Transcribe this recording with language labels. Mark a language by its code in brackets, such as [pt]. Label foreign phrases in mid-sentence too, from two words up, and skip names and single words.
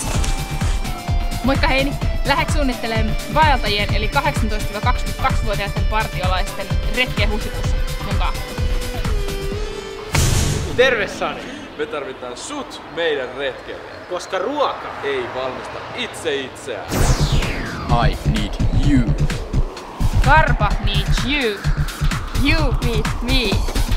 [fi] Moikka Heini. Lähdekö suunnittelemaan vaeltajien eli 18-22-vuotiaiden partiolaisten retkeä huhtikuussa mukaan? Terve Sani! Me tarvitaan sut meidän retkelle, Koska ruoka ei valmista itse itseään. [en] I need you. Karpa needs you. You need me.